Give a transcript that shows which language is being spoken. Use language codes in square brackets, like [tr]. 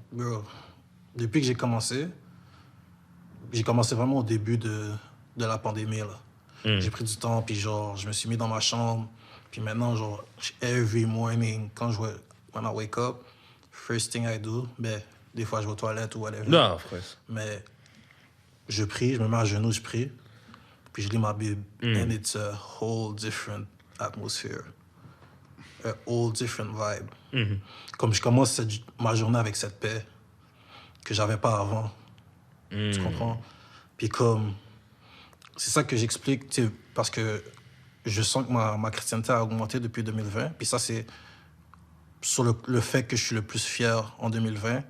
[fr] Bro, depuis que j'ai commencé vraiment au début de la pandémie, là. J'ai pris du temps, puis genre, je me suis mis dans ma chambre. Puis maintenant, genre, [en] every morning, when I wake up, first thing I do, [fr] ben, des fois, je vais aux toilettes ou whatever. [en] Non, of course. [fr] Mais je prie, je me mets à genoux, je prie. Puis je lis ma Bible. [en] And it's a whole different atmosphere. A whole different vibe. [fr] Comme je commence ma journée avec cette paix que j'avais pas avant. Tu comprends? Puis comme... C'est ça que j'explique, tu sais, parce que je sens que ma chrétienté a augmenté depuis 2020. Puis ça, c'est sur le fait que je suis le plus fier en 2020.